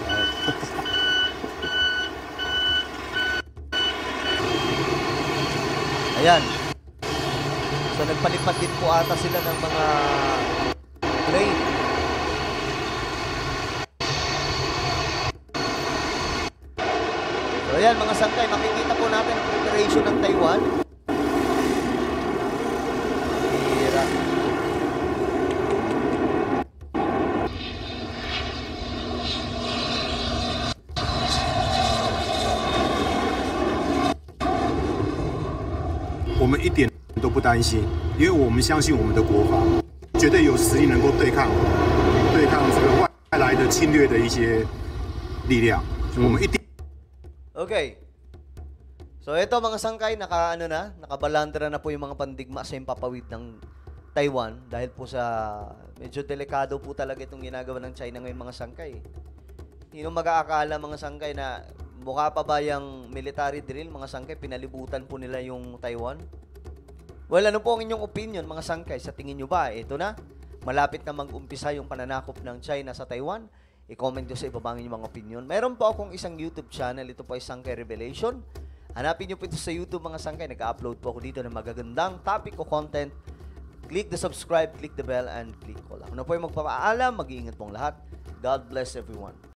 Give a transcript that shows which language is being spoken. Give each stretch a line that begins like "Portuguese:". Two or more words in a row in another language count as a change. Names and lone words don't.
Filipino: Ayan. So, nagpalipad din po ata sila ng mga plane. So, ayan, mga sangkay, makikita po natin ang preparation ng Taiwan. Hira.
Chinese: 我们一点都不担心，因为我们相信我们的国防绝对有实力能够对抗这个外来的侵略的一些力量。我们一定。
Filipino: Okay. So ito mga sangkay, nakabalandra na po yung mga pandigma sa impapawid Taiwan dahil po sa medyo delikado po talaga itong ginagawa ng China ngayong mga sangkay. Sino mag-aakala mga sangkay na mukha pa ba yung
English: military drill,
Filipino: mga sangkay, pinalibutan po nila yung Taiwan? Well, ano po ang inyong opinion mga sangkay? Sa tingin nyo ba, ito na, malapit na mag-umpisa yung pananakop ng China sa Taiwan? I-comment nyo sa ibaba ang inyong mga opinion. Meron po akong isang YouTube channel, ito po ay Sangkay Revelation. Hanapin nyo po ito sa YouTube mga sangkay, nag-upload po ako dito ng magagandang topic o content.
English: Click the subscribe, click the bell, and click all.
Filipino: Ako na po yung magpapaalam, mag-iingat pong lahat.
English: God bless everyone.